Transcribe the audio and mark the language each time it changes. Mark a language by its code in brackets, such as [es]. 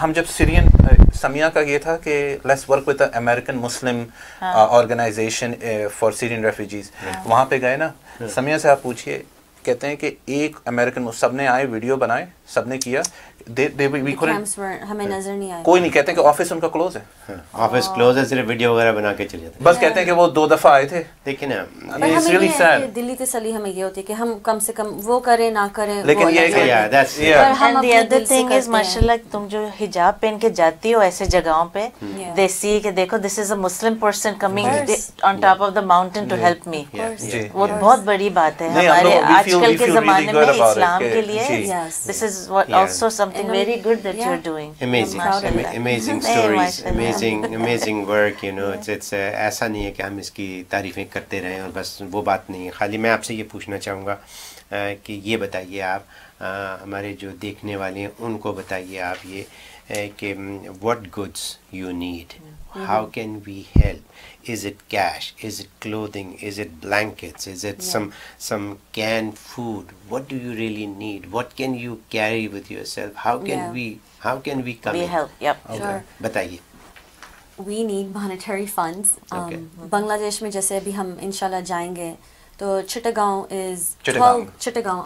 [hi] हम जब सीरियन समिया का ये था कि [en] let's work with the American Muslim organisation for Syrian refugees, [hi] वहाँ पे गए ना, समिया से आप पूछिए, कहते हैं कि एक अमेरिकन सबने आए, वीडियो बनाए, सबने किया, हमें नजर नहीं आया, कोई नहीं, कहते हैं कि ऑफिस उनका क्लोज है, ऑफिस क्लोज है, सिर्फ वीडियो वगैरह बना के चले जाते हैं, बस कहते हैं कि वो 2 दफा आए थे, देखिए ना, [en] It's really sad. [hi] दिल्ली तसल्ली हमें ये होती है कि हम कम से कम वो करें ना करें, लेकिन ये [en] and the other thing is [hi] माशाल्लाह तुम जो हिजाब पहन के जाती हो ऐसे जगहों पे, [en] they see [hi] कि देखो [en] this is a Muslim person coming on top of the mountain to help me, [hi] वो बहुत बड़ी बात है हमारे आजकल के ज़माने में इस्लाम के लिए, [en] this is what also something very good that you're doing. Amazing stories, amazing work, you know, it's [hi] ऐसा नहीं है कि हम इसकी तारीफ़ें करते रहें और बस वो बात नहीं है। खाली मैं आपसे ये पूछना चाहूँगा कि ये बताइए आप, हमारे जो देखने वाले हैं उनको बताइए आप ये कि [en] what goods you need, how can we help, is it cash, is it clothing, is it blankets, is it some canned food, what do you really need, what can you carry with yourself, how can we come help, yep. Okay. Sure. [hi] बताइए। [en] We need monetary funds. [hi] Bangladesh में जैसे अभी हम इंशाल्लाह जाएंगे, तो Chittagong is 12 Chittagong.